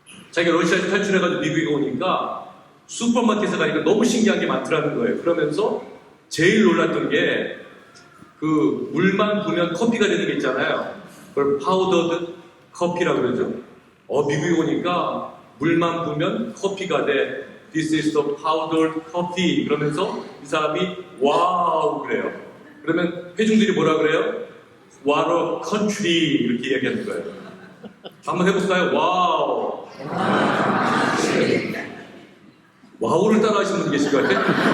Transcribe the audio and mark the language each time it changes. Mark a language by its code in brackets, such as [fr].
[ko] 자기가 러시아에서 탈출해가지고 미국에 오니까 슈퍼마켓에 가니까 너무 신기한 게 많더라는 거예요. 그러면서 제일 놀랐던 게 그 물만 부으면 커피가 되는 게 있잖아요. 그걸 파우더드 커피라고 그러죠. 미국에 오니까 물만 부으면 커피가 돼. [en] This is the powdered coffee. [ko] 그러면서 이 사람이 와우 그래요. 그러면 회중들이 뭐라 그래요? [en] What a country [ko] 이렇게 이야기하는 거예요. 한번 해볼까요? 와우. 와우를 따라 하시는 분 계신 것 같아요.